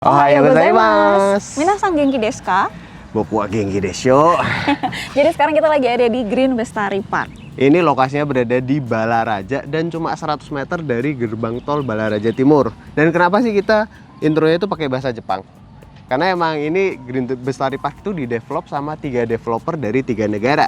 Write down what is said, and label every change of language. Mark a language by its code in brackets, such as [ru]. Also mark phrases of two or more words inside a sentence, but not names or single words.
[ja] おはようございます. 皆さん元気ですか? 僕は元気です. [id] Jadi sekarang kita lagi ada di Green Bestari Park. Ini lokasinya berada di Balaraja dan cuma 100 meter dari gerbang tol Balaraja Timur. Dan kenapa sih kita intronya itu pakai bahasa Jepang? Karena emang ini Green Bestari Park itu didevelop sama 3 developer dari 3 negara.